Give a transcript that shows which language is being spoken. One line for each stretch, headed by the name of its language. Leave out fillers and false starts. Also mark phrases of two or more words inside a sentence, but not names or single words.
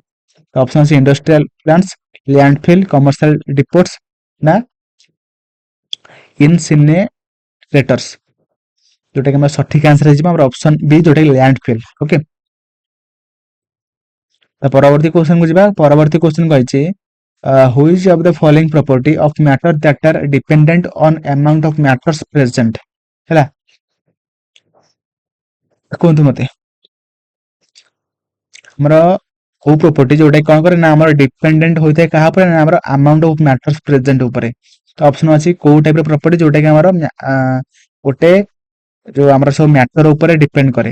Odia: ଅପସନ ଅଛି
English: industrial plants, landfill, commercial depots,
Odia: ନା ଇନସିନେରେଟର୍ସ। ଯୋଉଟା କି ଆମର ସଠିକ ଆନ୍ସର ହେଇଯିବ ଆମର ଅପସନ ବି, ଯୋଉଟା କି ଲ୍ୟାଣ୍ଡଫିଲ୍। ଓକେ। ପରବର୍ତ୍ତୀ କ୍ୱେଶ୍ଚନ କୁ ଯିବା। ପରବର୍ତ୍ତୀ କ୍ୱେଶ୍ଚନ କହିଛି
English: which of the following property of matter that are dependent on amount of matters present।
Odia: ହେଲା, କୁହନ୍ତୁ ମତେ ଆମର କୋଉ ପ୍ରପର୍ଟି ଯୋଉଟା କଣ କରେ ନା ଆମର ଡିପେଣ୍ଡେଣ୍ଟ ହୋଇଥାଏ କାହା ଉପରେ ନା ଆମର
English: amount of matters present
Odia: ଉପରେ। ତ ଅପସନ ଅଛି କୋଉ ଟାଇପ ର ପ୍ରପର୍ଟି ଯୋଉଟା କି ଆମର ଗୋଟେ ଯୋଉ ଆମର ସବୁ ମ୍ୟାଟର ଉପରେ ଡିପେଣ୍ଡ କରେ।